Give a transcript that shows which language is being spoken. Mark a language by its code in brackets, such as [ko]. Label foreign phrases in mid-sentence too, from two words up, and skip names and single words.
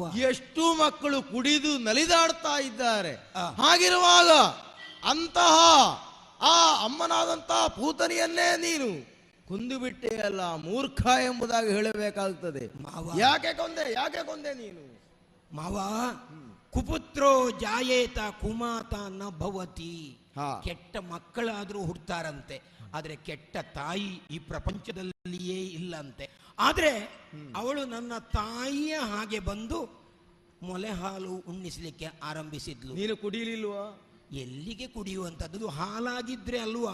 [kn] ಎಷ್ಟು ಮಕ್ಕಳು ಕುಡಿದು ನಲಿದಾಡ್ತಾ ಇದ್ದಾರೆ. ಹಾಗಿರುವಾಗ ಅಂತಹ ಆ ಅಮ್ಮನಾದಂತಹ ಪೂತನಿಯನ್ನೇ ನೀನು ಕೊಂದು ಬಿಟ್ಟೆ ಅಲ್ಲ, ಮೂರ್ಖ ಎಂಬುದಾಗಿ ಹೇಳಬೇಕಾಗುತ್ತದೆ. ಯಾಕೆ ಕೊಂದೆ, ಯಾಕೆ ಕೊಂದೆ ನೀನು? ಮಾವ, [sa] ಕುಪುತ್ರೋ ಜಾಯೇತ ಕುಮಾತ ನ ಭವತಿ. [kn] ಹಾ. ಕೆಟ್ಟ ಮಕ್ಕಳಾದ್ರೂ ಹುಡ್ತಾರಂತೆ, ಆದ್ರೆ ಕೆಟ್ಟ ತಾಯಿ ಈ ಪ್ರಪಂಚದಲ್ಲಿಯೇ ಇಲ್ಲಂತೆ. ಆದ್ರೆ ಅವಳು ನನ್ನ ತಾಯಿಯ ಹಾಗೆ ಬಂದು ಮೊಲೆ ಹಾಲು ಉಣ್ಣಿಸ್ಲಿಕ್ಕೆ ಆರಂಭಿಸಿದ್ಲು. ನೀನು ಕುಡಿಲಿಲ್ವಾ? ಎಲ್ಲಿಗೆ ಕುಡಿಯುವಂಥದ್ದು? ಹಾಲಾಗಿದ್ರೆ ಅಲ್ವಾ?